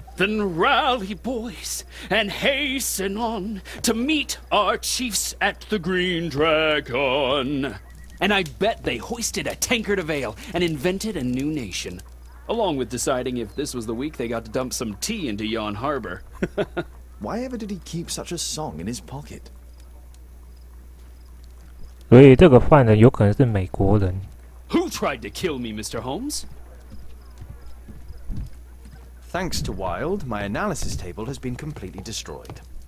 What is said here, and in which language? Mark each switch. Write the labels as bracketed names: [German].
[English] Then rally, boys, and hasten on to meet our chiefs at the Green Dragon. And I bet they hoisted a tankard of ale and invented a new nation. Along with deciding if this was the week they got to dump some tea into Yon Harbor. Why ever did he keep such a song in his pocket? [Chinese] 所以这个犯人有可能是美国人。 [English] Who tried to kill me, Mr. Holmes? Thanks to Wilde, my analysis table has been completely destroyed.